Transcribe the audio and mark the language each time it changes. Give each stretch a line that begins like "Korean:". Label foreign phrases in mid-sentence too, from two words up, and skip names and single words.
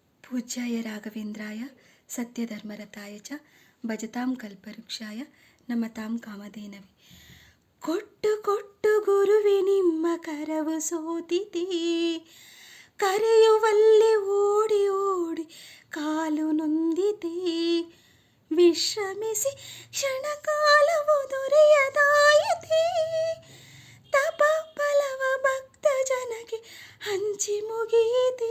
Sanskrit: पूज्याय राघवेन्द्राय सत्यधर्मरताय च भजतां कल्पवृक्षाय नमतां कामधेनवे.
Kannada: ಕೊಟ್ಟು ಕೊಟ್ಟು ಗುರುವೆ ನಿಮ್ಮ ಕರವು ಸೋತಿದೆ, ಕರೆಯುವಲ್ಲಿ ಓಡಿ ಓಡಿ ಕಾಲು ನೊಂದಿದೆ. ವಿಶ್ರಮಿಸಿ ಕ್ಷಣಕಾಲವು ದೊರೆಯದಾಯಿತೆ, ತಪ ಫಲವ ಭಕ್ತ ಜನಕ್ಕೆ ಹಂಚಿ ಮುಗಿಯಿದೆ.